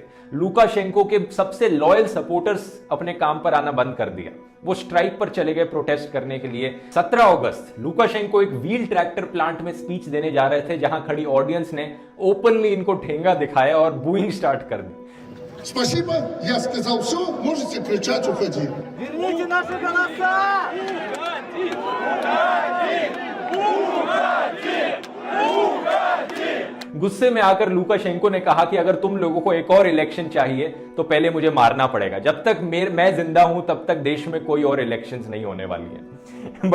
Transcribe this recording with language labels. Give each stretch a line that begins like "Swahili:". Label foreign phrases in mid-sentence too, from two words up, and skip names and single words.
Hindi: लुकाशेंको के सबसे
English: loyal supporters
Hindi: अपने काम पर आना बंद कर दिया, वो स्ट्राइक पर चले गए प्रोटेस्ट करने के लिए। 17 अगस्त लुकाशेंको एक
English: wheel tractor plant
Hindi: में स्पीच देने जा रहे थे, जहां खड़ी ऑडियंस ने ओपनली इनको ठेंगा दिखाया और
English: booing start
Hindi: कर दी।
Russian: Спасибо, я сказал все, можете кричать, уходи. Верните наши голоса!
Hindi: गुस्से में आकर लुकाशेंको ने कहा कि अगर तुम लोगों को एक और इलेक्शन चाहिए तो पहले मुझे मारना पड़ेगा। जब तक मैं जिंदा हूं तब तक देश में कोई और इलेक्शंस नहीं होने वाली है।